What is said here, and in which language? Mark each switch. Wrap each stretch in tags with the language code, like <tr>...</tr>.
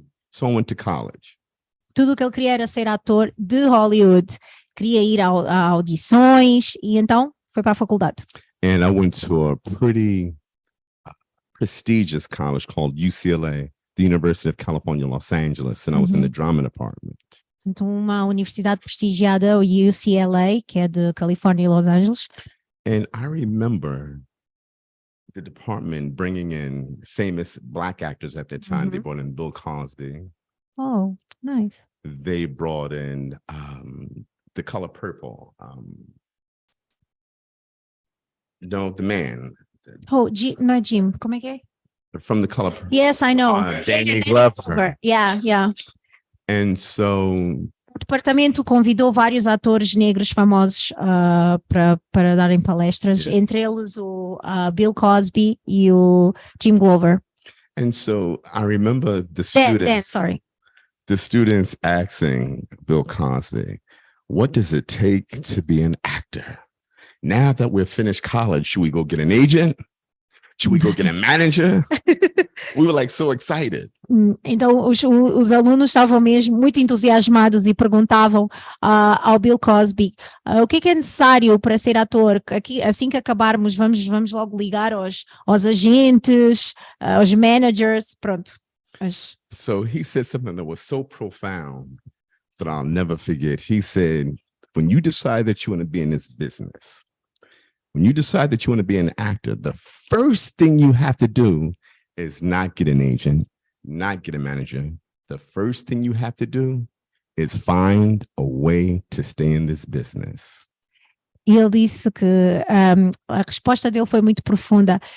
<en>So I went to college.</en> <pt>Tudo o que ele queria era ser ator de Hollywood. Queria ir a audições e então foi para a faculdade.</pt> <en>And I went to a pretty prestigious college called UCLA, the University of California, Los Angeles, and I was in the drama department.</en> <pt>Então, uma universidade prestigiada, o UCLA, que é de Califórnia e Los Angeles.</pt> <en>And I remember the department bringing in famous Black actors at that time. They brought in Bill Cosby. Oh, nice. They brought in The Color Purple. The man.</en> <pt>Oh, não é Jim, como é que é?</pt> <en>From The Color Purple. Yes, I know. Danny Glover. Yeah. And so</en> <pt>o departamento convidou vários atores negros famosos para darem palestras, entre eles o Bill Cosby e o Jim Glover.</pt> <en>And so I remember the students asking Bill Cosby, what does it take to be an actor? Now that we're finished college, should we go get an agent? Should we go get a manager? We were so excited.</en> <pt>Então os alunos estavam mesmo muito entusiasmados e perguntavam ao Bill Cosby o que é necessário para ser ator. Assim que acabarmos, vamos logo ligar aos agentes, aos managers, pronto.</pt> <en>So he said something that was so profound that I'll never forget. He said, when you decide that you want to be in this business, when you decide that you want to be an actor, the first thing you have to do is not get an agent, not get a manager. The first thing you have to do is find a way to stay in this business.</en> <pt>E ele disse que a resposta dele foi muito profunda.</pt>